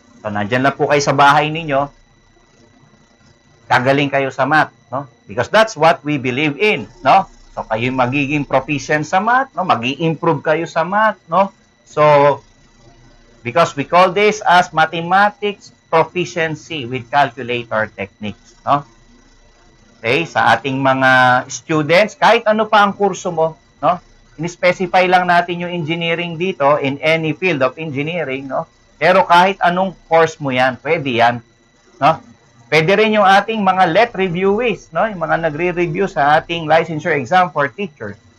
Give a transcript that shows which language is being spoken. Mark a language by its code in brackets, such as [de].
[tl] So, nandyan lang po kayo sa bahay ninyo. Kagaling kayo sa math, no? [en] Because that's what we believe in, no? [tl] So, kayo magiging proficient sa math, no? Mag-i-improve kayo sa math, no? [en] So, because we call this as Mathematics Proficiency with Calculator Techniques, no? [tl] Okay, sa ating mga students, kahit ano pa ang kurso mo, no? In-specify lang natin yung [en] engineering dito in any field of engineering, no? [tl] Pero kahit anong course mo yan, pwede yan, no? Pwede rin yung ating mga LET reviewees, no? Yung mga nagre-review sa ating licensure exam for teachers.